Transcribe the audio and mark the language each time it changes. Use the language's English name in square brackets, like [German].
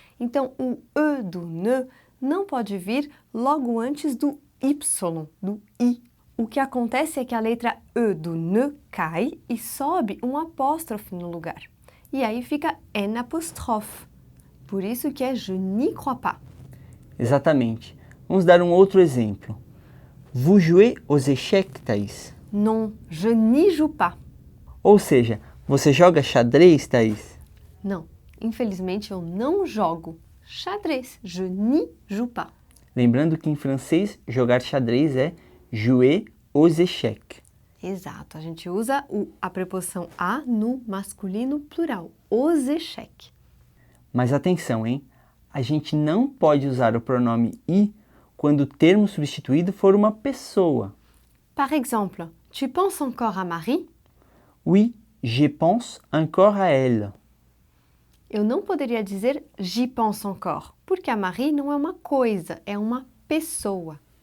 [Portuguese] Então, o e do ne não pode vir logo antes do y, do i. O que acontece é que a letra e do ne cai e sobe um apóstrofe no lugar. E aí fica N apóstrofe. Por isso que é [French] je n'y crois pas. [Portuguese] Exatamente. Vamos dar um outro exemplo. [French] Vous jouez aux échecs, Thaís? Non, je n'y joue pas. [Portuguese] Ou seja, você joga xadrez, Thaís? Não, infelizmente eu não jogo xadrez. [French] Je n'y joue pas. [Portuguese] Lembrando que em francês, jogar xadrez é [French] jouer aux échecs. [Portuguese] Exato, a gente usa a preposição a no masculino plural, os échecs. Mas atenção, hein? A gente não pode usar o pronome i quando o termo substituído for uma pessoa. [French] Par exemple, tu penses encore à Marie? Oui, je pense encore à elle. [Portuguese] Eu não poderia dizer [French] j'y pense encore, [Portuguese] porque a Marie não é uma coisa, é uma pessoa.